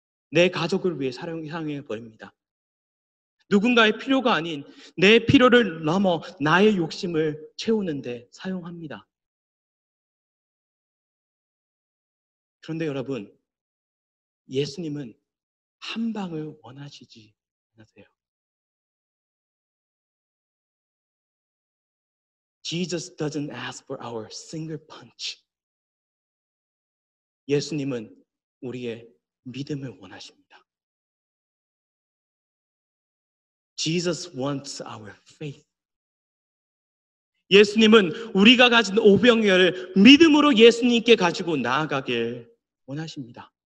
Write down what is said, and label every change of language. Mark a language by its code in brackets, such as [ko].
[ko] 내 가족을 위해 사용해 버립니다. 누군가의 필요가 아닌 내 필요를 넘어 나의 욕심을 채우는데 사용합니다. 그런데 여러분, 예수님은 한 방을 원하시지 않으세요. [en] Jesus doesn't ask for our single punch. [ko] 예수님은 우리의 믿음을 원하십니다. [en] Jesus wants our faith. [ko] 예수님은 우리가 가진 오병이어를 믿음으로 예수님께 가지고 나아가길 원하십니다.